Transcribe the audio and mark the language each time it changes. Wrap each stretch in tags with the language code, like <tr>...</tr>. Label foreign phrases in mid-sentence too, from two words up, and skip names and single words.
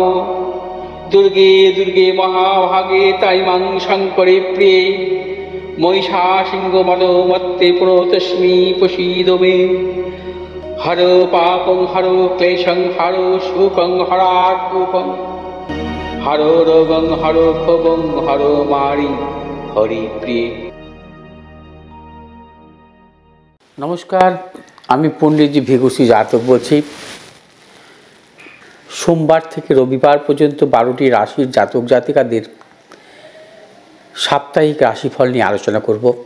<sa>दुर्गे दुर्गे महाभागे ताई मां शङ्करे प्रिये महिषासिंहमदोमत्ते प्रणतोऽस्मि प्रसीद मे। हरो पापं हरो क्लेशं हरो शोकं हरात्मकं हरो रोगं हरो क्षोभं हरो मारि हरिप्रिये।</sa> <bn>नमस्कार, আমি পণ্ডিতজি ভিগুসি জাতক বলছি। সোমবার থেকে রবিবার পর্যন্ত 12টি রাশির জাতক জাতিকাদের সাপ্তাহিক রাশিফল নিয়ে আলোচনা করব।</bn>